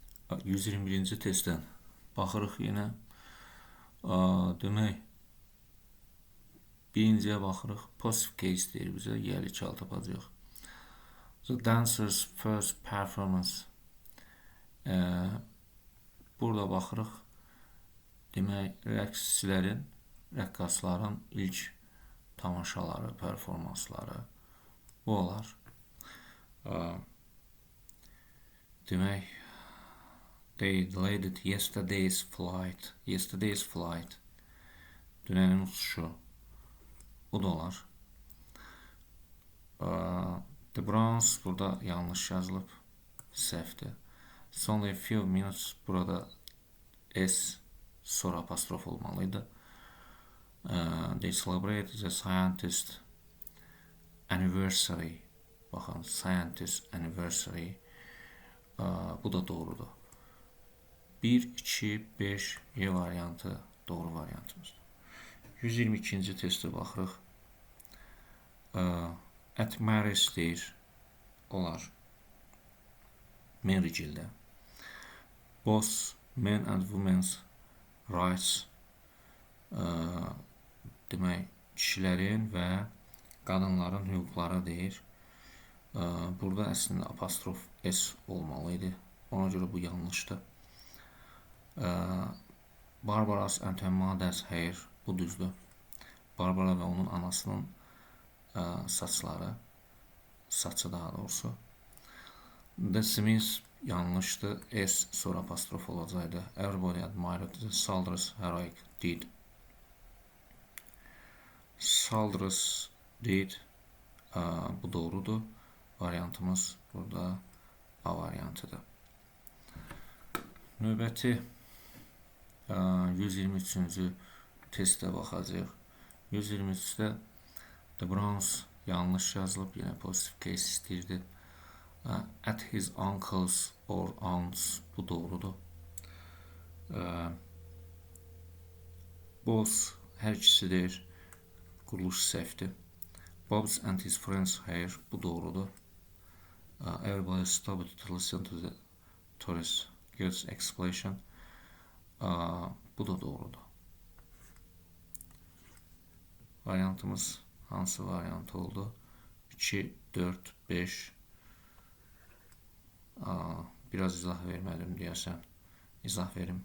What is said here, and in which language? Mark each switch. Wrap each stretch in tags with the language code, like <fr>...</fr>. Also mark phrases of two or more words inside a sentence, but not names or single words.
<az>121-ci testdən baxırıq yenə. Demək, birinciyə baxırıq.</az> <en>Positive case</en> <az>deyir bizə. Y 2 tapacaq.</az> <en>The dancer's first performance.</en> <az>Burada baxırıq. Demək, rəqsçilərin, rəqqasların ilk tamaşaları, performansları bu olar. Demək,</az> <en>they delayed yesterday's flight. Yesterday's flight.</en> <az>Dünənin uçuşu. Bu da olar. The Browns burada yanlış yazılıb. Səhvdir.</az> <en>It's only a few minutes.</en> <az>Burada S sonra apostrof olmalıydı.</az> <en>They celebrated the scientist anniversary.</en> <az>Baxın,</az> <en>scientist anniversary.</en> <az>Bu da doğrudur. 1, 2, 5 Y variantı doğru variantımızdır. 122-ci testə baxırıq.</az> <en>At marriage deyir.</en> <az>Olar. Marriage-də.</az> <en>Both men and women's rights.</en> <az>Demək, kişilərin və qadınların hüquqları deyir. Burada əslində apostrof S olmalıydı. Ona görə bu yanlışdır.</az> <en>Barbara's and her mother's hair.</en> <az>Bu düzdür. Barbara və onun anasının saçları. Saçı daha doğrusu. The Smiths yanlışdır. S sonra apostrof olacaqdı.</az> <en>Everybody admired the soldiers' heroic deed. Soldiers deed.</en> <az>Bu doğrudur. Variantımız burada A variantıdır. Növbəti 123-cü testə baxacaq. 123-də The Browns yanlış yazılıb.</az> <en>Yenə positive case istəyirdi. At his uncle's or aunt's.</en> <az>Bu doğrudur. Both hər ikisidir. Quruluş səhvdir.</az> <en>Bob's and his friends hair.</en> <az>Bu doğrudur.</az> <en>Everybody stopped to listen to the tourist guide's explanation.</en> <az>Bu da doğrudur. Variantımız hansı variant oldu? 2, 4, 5. Biraz izah vermədim deyəsən. İzah verim.</az>